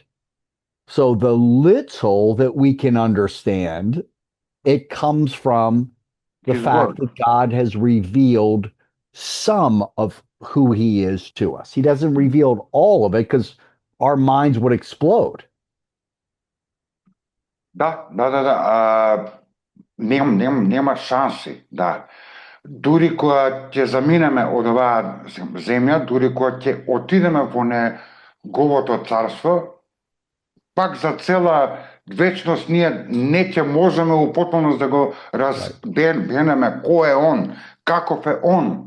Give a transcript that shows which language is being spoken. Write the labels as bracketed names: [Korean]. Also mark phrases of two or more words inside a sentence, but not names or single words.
[English] So the little that we can understand, it comes from the His fact word. that God has revealed some of who he is to us. He doesn't reveal all of it because our minds would explode. [Macedonian] Да. Нема шанси, да. Дури кога ќе заминеме од оваа земја, дури кога ќе отидеме во неговото царство, пак за цела вечност ние не ќе можеме у потполност да го разбереме кој е он, каков е он.